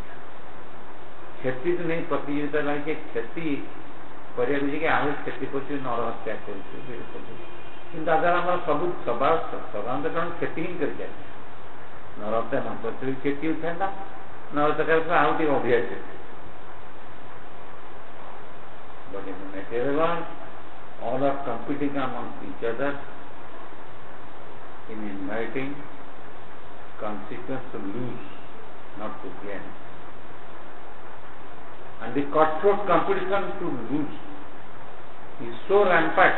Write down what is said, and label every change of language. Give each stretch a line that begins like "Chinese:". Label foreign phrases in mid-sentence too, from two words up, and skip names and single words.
Odia: କ୍ଷତିକୁ ନେଇ ପ୍ରତିଯୋଗିତା ଲାଗେ, କ୍ଷତି କରିବାକୁ ଯାଇକି ଆହୁରି କ୍ଷତି କରୁଛୁ, ନରହତ୍ୟା କରୁଛୁ, କିନ୍ତୁ ଆଗରେ ଆମର ସବୁ ସାଧାରଣତଃ କଣ କ୍ଷତି ହିଁ କରିଚାଲିଛି। ନରହତ୍ୟା ନ କରିଥିଲେ କ୍ଷତି ଉଠାନ୍ତା, ନରହତ୍ୟା କରିଥିଲେ ଆଉ ଟିକେ ଅଧିକା କ୍ଷତି।
English: But in the material world, all are competing among each other in inviting consequence to lose, not to gain. And the cutthroat competition to lose is so rampant.